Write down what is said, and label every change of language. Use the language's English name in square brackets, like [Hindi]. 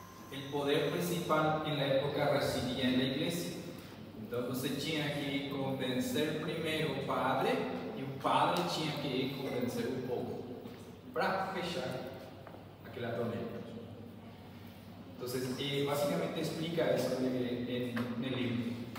[Spanish] El poder principal en la época residía en la iglesia. [Portuguese] Entonces você tinha que convencer primeiro o padre e o padre tinha que convencer o povo para fechar aquela torneira. [Spanish] Entonces, básicamente explica eso en el libro.